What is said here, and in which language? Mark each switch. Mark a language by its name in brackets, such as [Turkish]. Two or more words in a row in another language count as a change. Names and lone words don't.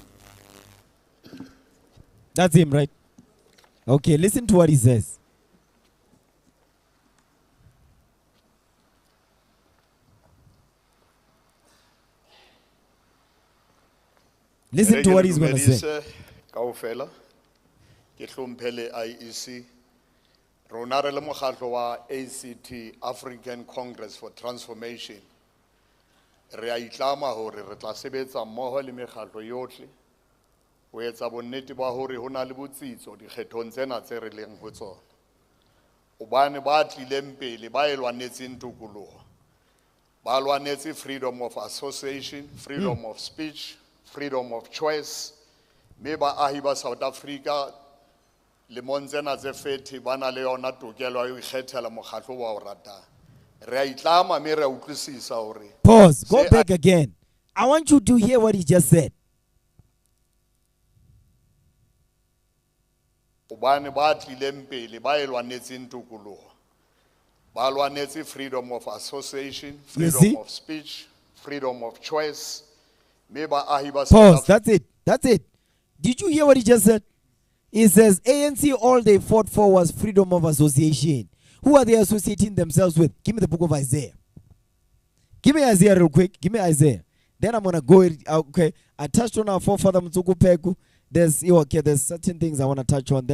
[English] That's him, right? Okay, listen to what he says. Listen to what he's going to say. [Southern Sotho] Kaofela ke hlomphele IEC rona re le mokgatlo wa ACT African Congress for Transformation re a itlama hore re tla sebetsa mmoho le mekgatlo yohle ho etsa bonnete ba hore hona le botsitso dikgethong tsena tse re leng ho tsona obane ba tlileng pele ba elwanetseng tokoloho ba lwanetse [English] freedom of association, freedom of speech, freedom of choice. [Southern Sotho] Me ba ahi ba South Africa le montsena tse fethi bana le yona tokelo ya ikgethela mokgatlo wa o ratang. Re a itlama me re a utlwisisa hore. [English] Pause. Go back again. I want you to hear what he just said. [Southern Sotho] Obane ba tlileng pele ba e lwanetseng tokoloho. Ba lwanetse [English] freedom of association, see? freedom of speech, freedom of choice. [Southern Sotho] Me baahi ba South [English] Pause. That's it. That's it. Did you hear what he just said? He says ANC, all they fought for was freedom of association. Who are they associating themselves with? Give me the book of Isaiah. Give me Isaiah real quick. Give me Isaiah. Then I'm going to go. Okay. I touched on our forefather Mtsuku Peku. There's certain things I want to touch on.